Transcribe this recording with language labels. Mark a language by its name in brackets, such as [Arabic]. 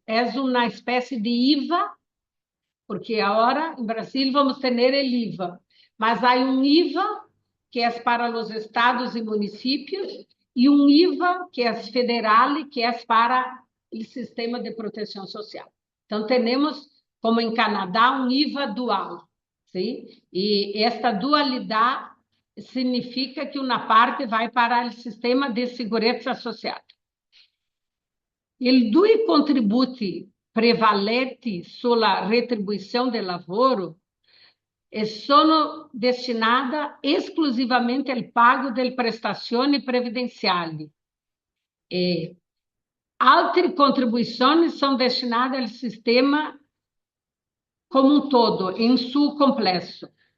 [Portuguese] É uma espécie de IVA, porque agora em Brasil vamos ter o IVA, mas há um IVA que é para os estados e municípios, e um IVA que é federal, que é para o sistema de proteção social. Então, temos, como em Canadá, um IVA dual. Sim? E esta dualidade significa que uma parte vai para o sistema de segurança social. [Italian] I due contributi prevalenti sulla retribuição del lavoro sono destinati esclusivamente al pago delle prestazioni previdenziali. [Portuguese] E altre contribuições são destinadas ao sistema como um todo, em seu complexo.